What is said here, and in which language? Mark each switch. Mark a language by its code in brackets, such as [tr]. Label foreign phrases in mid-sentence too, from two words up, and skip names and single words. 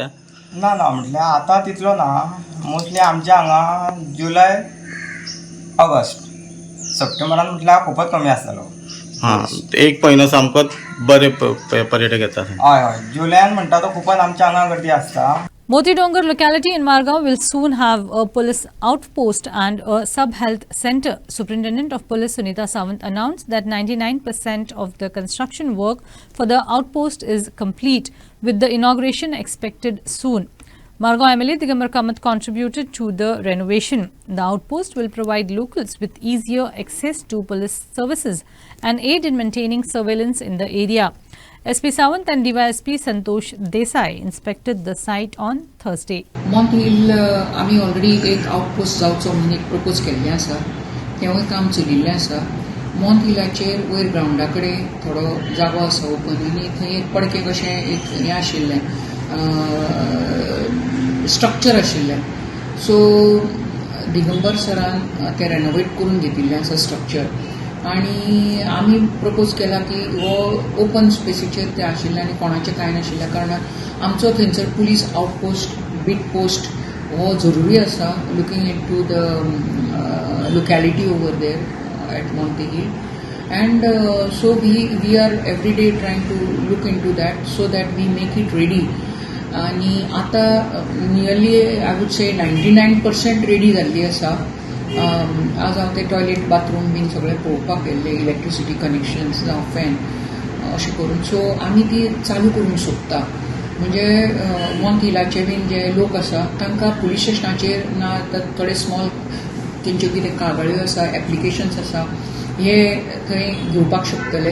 [kok] ना म्हटल्यार आतां तितलो ना. मोस्टली आमच्या हांगा जुलय ऑगस्ट सप्टेंबरान म्हटल्यार खूपच कमी आसतलो. एक म्हयनो सामकोच बरे पर्यटक येता. हय जुलयान म्हणटा तो खूपच आमच्या हांगा गर्दी आसता. [en] Moti Dongar locality in Margao will soon have a police outpost and a sub-health center. Superintendent of Police Sunita Sawant announced that 99% of the construction work for the outpost is complete, with the inauguration expected soon. Margao MLA Digambar Kamath contributed to the renovation. The outpost will provide locals with easier access to police services and aid in maintaining surveillance in the area. SP Sawant and DYSP Santosh Desai inspected the site on Thursday. [kok] Mont Hill आमी ऑलरेडी एक आउटपोस्ट जावचो म्हणून एक प्रपोज केल्लें आसा, तेवूय काम चलिल्लें आसा. मॉन्ट हिलाचेर वयर ग्रावंडा कडेन थोडो जागो आसा ओपन, आनी थंय एक पडके कशें एक हें आशिल्लें, स्ट्रक्चर आशिल्लें. सो दिगंबर सरान तें रेनोवेट करून घेतिल्लें आसा स्ट्रक्चर, आनी आमी प्रपोज केला की हो ओपन स्पेसीचेर तें आशिल्लें आनी कोणाचें कांय नाशिल्ल्या कारणान आमचो थंयसर [en] police outpost beat post [kok] हो जरुरी आसा, [en] looking into the locality over there at Monti Hill. And so we are every day trying to look into that so that we make it ready. [kok] आणि आता [en] nearly I would say [kok] 99% रेडी जाल्ली आसा. आज हांव ते [en] toilet bathroom [kok] बीन सगळे पळोवपाक गेल्ले, [en] electricity connections [kok] जावं फॅन अशें करून. सो आमी ती चालू करूंक सोदता. म्हणजे मॉन्ट हिलाचे बीन जे लोक आसा तांकां पुलीस स्टेशनाचेर ना थोडे स्मॉल तेंच्यो कितें कागाळ्यो आसा, एप्लिकेशन्स आसा, हे थंय घेवपाक शकतले.